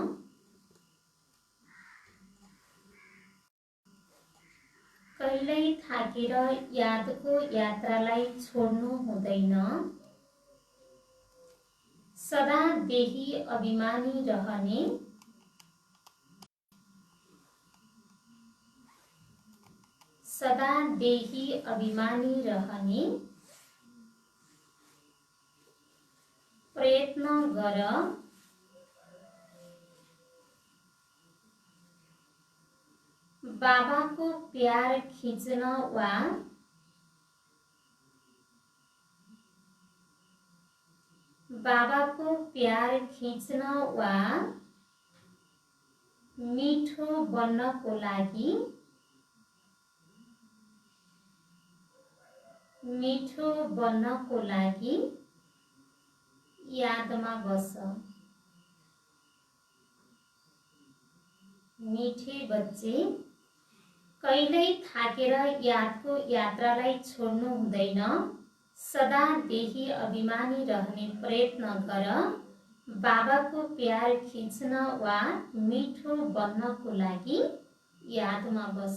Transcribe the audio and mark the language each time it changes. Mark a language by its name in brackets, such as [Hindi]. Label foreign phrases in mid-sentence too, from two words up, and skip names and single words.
[Nepali] कहिल्यै थाकेर यादको यात्रालाई छोड्नु हुँदैन। सदा देही अभिमानी रहने सदा देही अभिमानी रहने प्रयत्न गर। बाबाको प्यार खिच्न वा बाबाको प्यार खिच्न वा मिठो बन्नको लागि यादमा बस। [Hindi] मीठे बच्चे, [Nepali] कहिल्यै थाकेर यादको यात्रालाई छोड्नु हुँदैन। सदा देही अभिमानी रहने प्रयत्न गर। बाबाको प्यार खिच्न वा मिठो बन्नको लागि यादमा बस।